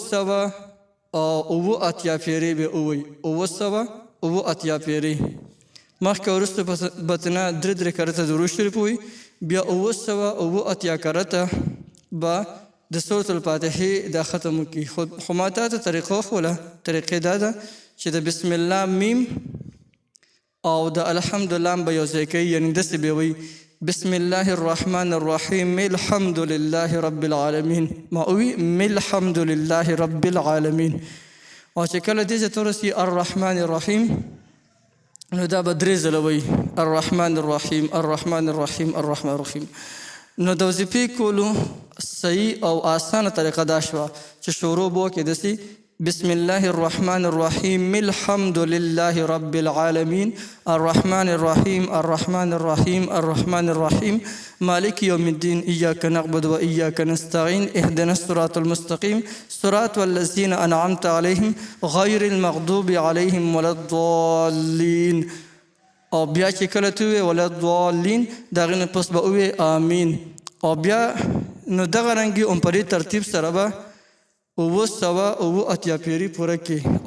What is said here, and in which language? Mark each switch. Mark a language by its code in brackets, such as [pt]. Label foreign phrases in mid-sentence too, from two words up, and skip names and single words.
[ps] 900 او 7 پیرې به ووایي، 900 او 7 پیرې مخکې وروسته به ترنه 3 کرته درود شریف ووایي، بیا 978 کرته به د سورة الفاتحې دا ختم وکړي. خو ما تا ته طریقه وښوله، طریقې دا ده چې د [ar] بسم الله میم او د الحمدلله به یو ځای کوي، یعنې داسې به وایي بسم الله الرحمن الرحیم الحمد لله رب العالمین، [ps] ما ووي [ar] الحمد لله رب العالمین. [ps] او چې کله دې ځای ته ورسي [ar] الرحمن الرحیم [ps] نو دا به 3 ځله وایي [ar] الرحمن الرحیم الرحمن الرحیم الرحمن الرحیم. [ps] نو د وظیفې کولو صحیح او آسانه طریقه دا شوه چې شروع به وکړې داسې [ar] بسم الله الرحمن الرحیم الحمد لله رب العالمین الرحمن الرحیم الرحمن الرحیم الرحمن الرحیم مالک یوم الدین ایاک نعبد و ایاک نستعین اهدنا الصراط المستقیم صراط الذین انعمت علیهم غیر المغضوب علیهم ولا الضالین. [ps] او بیا چې کله ته ووایې [ar] ولا الضالین [ps] د هغې نه پس به ووایې آمین. او بیا نو دغه رنګې هم په دې ترتیب سره به 978 پیري پوره کړي.